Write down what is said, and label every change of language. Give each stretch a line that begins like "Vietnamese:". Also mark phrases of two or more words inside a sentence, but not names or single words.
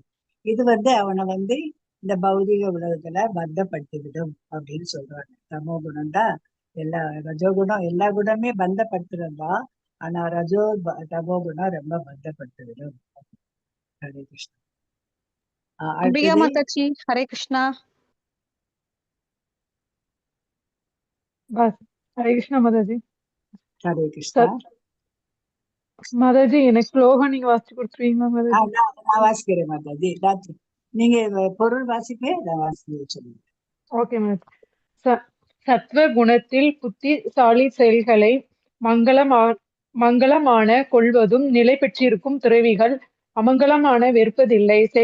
Tamil: இது அவனை இந்த பௌதிக உலகத்துல பந்தப்படுத்திவிடும் அப்படின்னு சொல்றாங்க. தமோ குணம் தான் ரஜோகுணம் எல்லா குணமே பந்தப்படுத்துறதுதான், ஆனா தமோ குணம் ரொம்ப பந்தப்படுத்திவிடும். ஹரே கிருஷ்ணா. அம்பிகா அடுத்தது மாதாஜி ஹரே கிருஷ்ணா.
Hindi: बस हरे कृष्णा माता जी.
Tamil: ஹரே கிருஷ்ணா.
Hindi: माता जी
Tamil: எனக்கு ஸ்லோகம் நீங்க வாசிச்சு கொடுத்துருவீங்களா மாதா ஜி? நான் வாசிக்கிறேன் மாதாஜி. நீங்க பொருள் வாசிப்பே, நான் வாசிக்க சொல்லுங்க. ஓகே மாதா. சத்வ குணத்தில் புத்திசாலி செயல்களை மங்களமான கொள்வதும் நிலை பெற்றிருக்கும் துறவிகள் அமங்கலமான வெறுப்பதில்லை.